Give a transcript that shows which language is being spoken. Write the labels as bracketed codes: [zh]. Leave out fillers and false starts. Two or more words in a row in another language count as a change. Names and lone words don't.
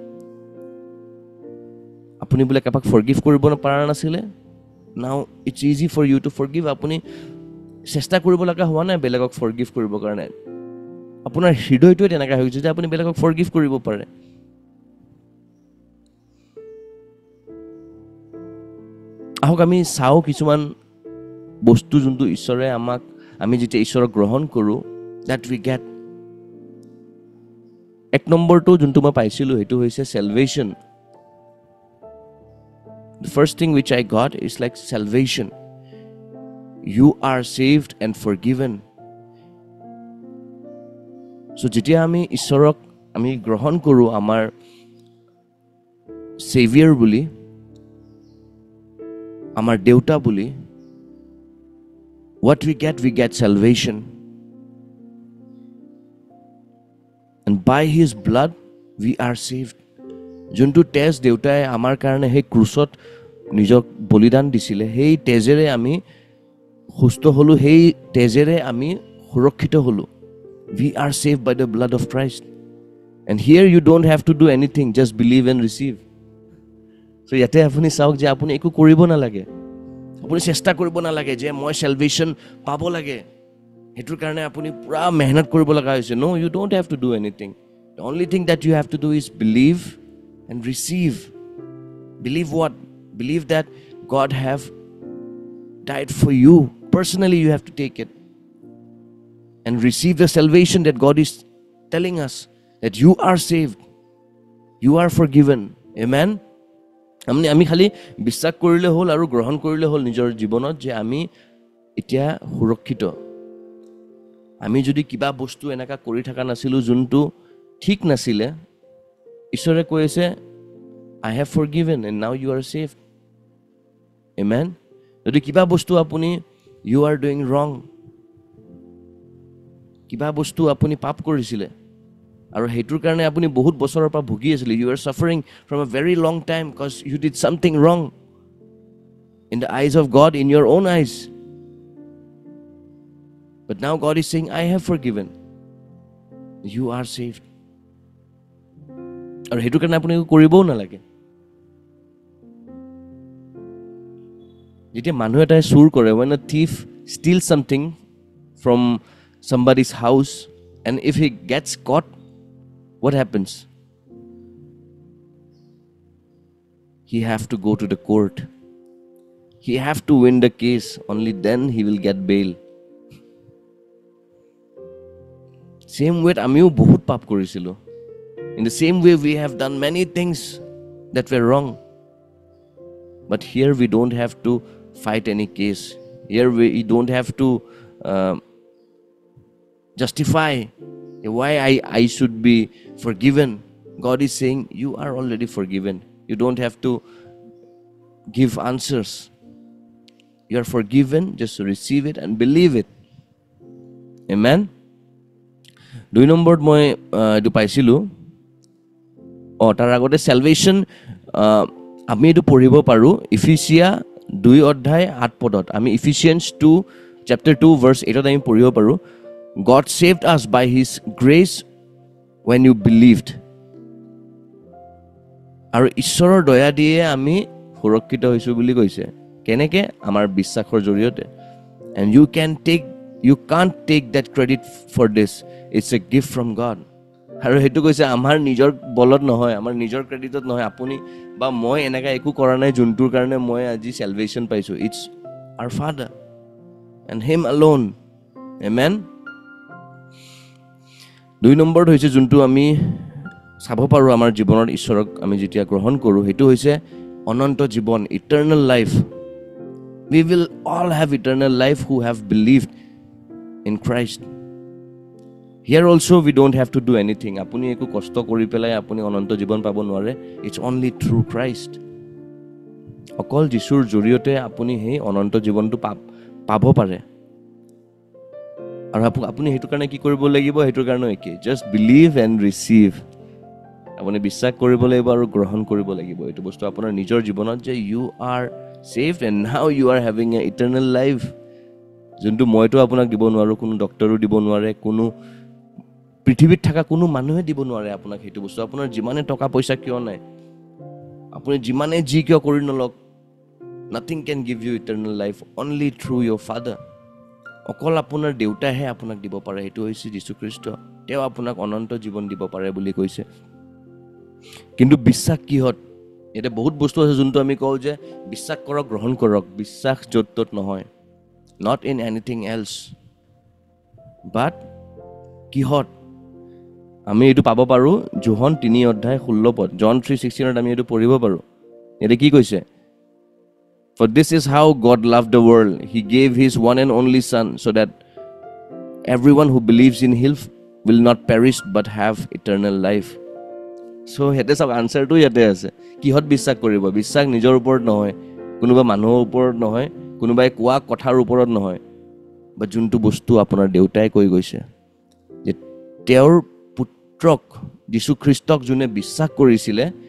[as] আপুনি বোলে কাবাক ফৰগিভ কৰিব পৰা নাছিলে [en] now it's easy for you to forgive [as] আপুনি চেষ্টা কৰিব লগা হোৱা নাই বেলেগক ফৰগিভ কৰিবৰ কাৰণে আপোনাৰ হৃদয়টোৱে তেনেকুৱা হৈ গৈছে যে আপুনি বেলেগক ফৰগিভ কৰিব পাৰে আহক আমি চাওঁ কিছুমান বস্তু যোনটো ঈশ্বৰে আমাক আমি যেতিয়া ঈশ্বৰক গ্ৰহণ কৰোঁ [en] that we get [as] এক নম্বৰটো যোনটো মই পাইছিলোঁ সেইটো হৈছে salvation. [en] The first thing which I got is like salvation. You are saved and forgiven. [as] So যেতিয়া আমি ঈশ্বৰক আমি গ্ৰহণ কৰোঁ আমাৰ Savior বুলি আমাৰ দেউতা বুলি [en] what we get salvation. And by his blood we are saved. [as] যোনটো তেজ দেউতাই আমাৰ কাৰণে সেই ক্ৰুচত নিজক বলিদান দিছিলে সেই তেজেৰে আমি সুস্থ হলো সেই তেজেৰে আমি সুৰক্ষিত হলো [en] we are saved by the blood of Christ and here you don't have to do anything just believe and receive [as] so ইয়াতে আপুনি চাওক যে আপুনি একো কৰিব নালাগে আপুনি চেষ্টা কৰিব নালাগে যে মই salvation পাব লাগে হেতুৰ কাৰণে আপুনি পুৰা মেহনত কৰিব লগা হৈছে [en] no you don't have to do anything the only thing that you have to do is believe and receive believe what believe that God have died for you personally you have to take it and receive the salvation that God is telling us that you are saved you are forgiven amen [as] আমি খালি বিশ্বাস কৰিলে হ'ল আৰু গ্ৰহণ কৰিলে হ'ল নিজৰ জীৱনত যে আমি এতিয়া সুৰক্ষিত আমি যদি কিবা বস্তু এনেকা কৰি থকা নাছিলো যোনটো ঠিক নাছিলে ঈশ্বৰে কৈছে [en] I have forgiven and now you are saved amen [as] যদি কিবা বস্তু আপুনি [en] you are doing wrong [as] কিবা বস্তু আপুনি পাপ কৰিছিলে আৰু হেতুৰ কাৰণে আপুনি বহুত বছৰৰ পৰা ভুগি আছিলে [en] you are suffering from a very long time because you did something wrong in the eyes of God in your own eyes but now God is saying I have forgiven you are saved [as] আৰু হেতুৰ কাৰণে আপুনি কৰিবও নালাগে যেতিয়া মানুহ এটাই চুৰ কৰে [en] when a thief steals something from somebody's house and if he gets caught what happens he have to go to the court he have to win the case only then he will get bail same way [as] আমিও বহুত পাপ কৰিছিলো [en] in the same way we have done many things that were wrong but here we don't have to fight any case here we don't have to justify why I should be forgiven God is saying you are already forgiven you don't have to give answers you are forgiven just receive it and believe it amen [as] 2 নম্বৰত মই এটো পাইছিলো তাৰ আগতে salvation আমি এটো পঢ়িব পাৰো ইফিচিয়া 2 অধ্যায় 8 পদত আমি ইফিচিয়ান্স 2 [en] chapter 2 verse 8 [as] আমি পঢ়িব পাৰো [en] God saved us by his grace when you believed [as] আৰু ঈশ্বৰৰ দয়া দিয়ে আমি সুৰক্ষিত হৈছো বুলি কৈছে কেনেকে আমাৰ বিশ্বাসৰ জৰিয়তে [en] and you can't take that credit for this it's a gift from God [as] আৰু হেতু কৈছে আমাৰ নিজৰ বলত নহয় আমাৰ নিজৰ ক্ৰেডিটত নহয় আপুনি বা মই এনেকা একো কৰা নাই জুনটোৰ কাৰণে মই আজি salvation পাইছো [en] it's our father and him alone amen [as] 2 নম্বৰ হৈছে জুনটো আমি চাব পাৰো আমাৰ জীৱনৰ ঈশ্বৰক আমি যেতিয়া গ্ৰহণ কৰো হেতু হৈছে অনন্ত জীৱন [en] eternal life we will all have eternal life who have believed in Christ here also we don't have to do anything [as] আপুনি একো কষ্ট কৰি পেলাই আপুনি অনন্ত জীৱন পাব নোৱাৰে [en] it's only through Christ [as] অকল যীশুৰ জৰিয়তে আপুনি হেই অনন্ত জীৱন টো পাব পাৰে আৰু আপুনি হেতু কাৰণে কি কৰিব লাগিব হেতুৰ কাৰণে একি [en] just believe and receive [as] আপুনি বিশ্বাস কৰিব লাগিব আৰু গ্ৰহণ কৰিব লাগিব এটু বস্তু আপোনাৰ নিজৰ জীৱনত যে [en] you are saved and now you are having an eternal life [as] যোনটো মইতো আপোনাক দিব নোৱাৰো কোনো ডক্টৰেও দিব নোৱাৰে কোনো পৃথিৱীত থকা কোনো মানুহে দিব নোৱাৰে আপোনাক হেতু বস্তু আপোনাৰ যিমানে টকা পইচা কিয় নাই আপুনি যিমানে জি কিয় কৰি নলক [en] nothing can give you eternal life only through your father [as] অকল আপোনাৰ দেউতাহে আপোনাক দিব পাৰে হেতু হৈছে যীশু খ্ৰীষ্ট তেওঁ আপোনাক অনন্ত জীৱন দিব পাৰে বুলি কৈছে কিন্তু বিশ্বাস কিহত এটা বহুত বস্তু আছে যোনটো আমি কওঁ যে বিশ্বাস কৰক গ্ৰহণ কৰক বিশ্বাস যত নহয় [en] not in anything [as] else but কিহত আমি এটো পাব পাৰো যোহন 3 অধ্যায় 16 পদ জন 3:16 আমি এটো পঢ়িব পাৰো এতে কি কৈছে for [en] this is how God loved the world he gave his one and only son so that everyone who believes in him will not perish but have eternal life [as] so হেতে সব আনসার তো ইয়াতে আছে কিহত বিশ্বাস কৰিব বিশ্বাস নিজৰ ওপৰত নহয় কোনোবা মানুহৰ ওপৰত নহয় কোনোবাই কোৱা কথাৰ ওপৰত নহয় বা যোনটো বস্তু আপোনাৰ দেউতাই কৈ গৈছে যে তেওঁৰ পুত্ৰক যীশু খ্ৰীষ্টক যোনে বিশ্বাস কৰিছিলে